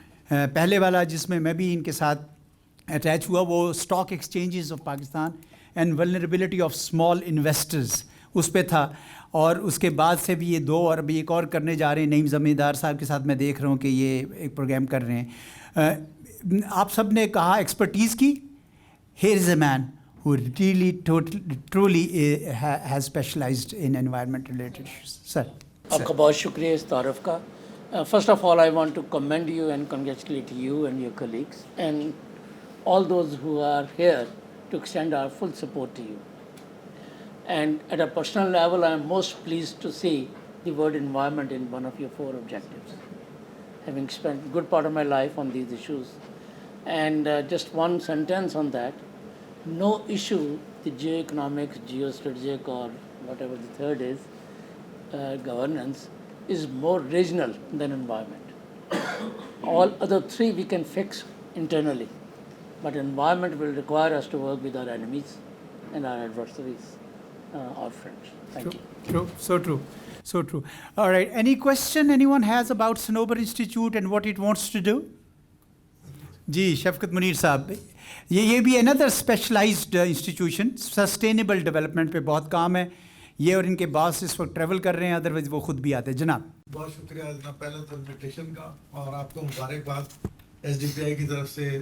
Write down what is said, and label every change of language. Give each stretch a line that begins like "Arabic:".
Urdu: پہلے والا جس میں میں بھی ان کے ساتھ اٹیچ ہوا, وہ stock exchanges of Pakistan and vulnerability of small investors, اس پہ تھا. اور اس کے بعد سے بھی یہ 2 اور ابھی ایک اور کرنے جا رہے ہیں. نعیم زمیندار صاحب کے ساتھ میں دیکھ رہا ہوں کہ یہ ایک پروگرام کر رہے ہیں. آپ سب نے کہا ایکسپرٹیز کی.
English: Here is a man who really truly has specialized in environment related issues. Sir.
Urdu: آپ کا بہت شکریہ اس تعارف کا.
English: First of all, I want to commend you and congratulate you and your colleagues and all those who are here to extend our full support to you. And at a personal level, I am most pleased to see the word environment in one of your 4 objectives, having spent a good part of my life on these issues. And just one sentence on that: no issue, the geoeconomics, geostrategic, or whatever the third is, governance, is more regional than environment. All other 3 we can fix internally, but environment will require us to work with our enemies and our adversaries, our friends. Thank you. True. So true. All right. Any question anyone has about Sanober Institute and what it wants to do?
Urdu: جی شفقت منیر صاحب, یہ بھی
English: another specialized institution,
Urdu: sustainable development پہ بہت کام ہے یہ, اور ان کے باس اس وقت ٹریول کر رہے ہیں, ادروائز وہ خود بھی آتے ہیں. جناب بہت شکریہ جناب, پہلے تو انویٹیشن کا, اور آپ کو مبارکباد ایس ڈی پی آئی کی طرف سے.